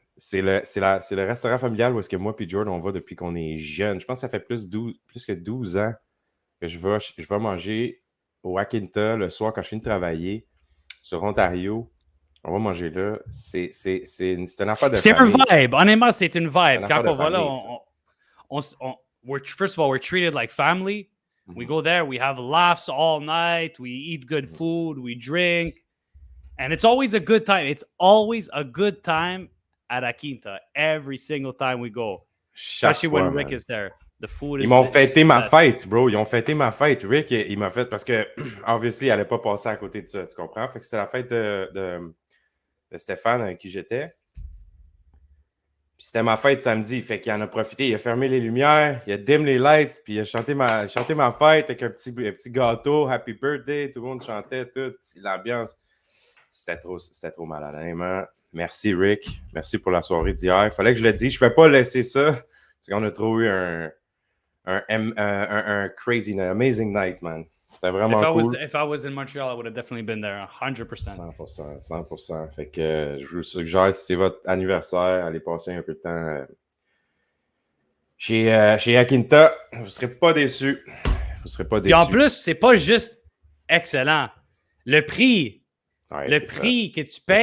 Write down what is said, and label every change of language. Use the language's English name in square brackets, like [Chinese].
[French] C'est le restaurant familial où est-ce que moi et Jordan, on va depuis qu'on est jeune. Je pense que ça fait plus que 12 ans que je vais manger au Akinta le soir quand je finis de travailler sur Ontario. On va manger là. C'est une affaire de famille. C'est un vibe. Honnêtement, c'est une vibe. Quand on va là, [English] first of all, we're treated like family. Mm-hmm. We go there, we have laughs all night, we eat good food, we drink. And it's always a good time. It's always a good time at Akinta every single time we go. Especially when Rick is there. The food is [French] Ils m'ont fêté ma fête, bro. Ils ont fêté ma fête. Rick, il m'a fait parce que, obviously, il n'allait pas passer à côté de ça. Tu comprends? Fait que c'était la fête de Stéphane avec qui j'étais. Puis c'était ma fête samedi. Fait qu'il en a profité. Il a fermé les lumières, il a dim les lights, puis il a chanté ma fête avec un petit gâteau. [English] Happy birthday. [French] Tout le monde chantait, tout. L'ambiance. C'était trop malade, honnêtement. Merci, Rick. Merci pour la soirée d'hier. Il fallait que je le dise. Je ne peux pas laisser ça parce qu'on a trop eu un [English] crazy night, amazing night, man. [French] C'était vraiment cool. [English] If I was in Montreal, I would have definitely been there, 100%. 100%. [French] Fait que je vous suggère, si c'est votre anniversaire, allez passer un peu de temps chez Akinta. Vous ne serez pas déçus. Puis en plus, c'est pas juste excellent. Le prix... Ouais, le prix que tu payes.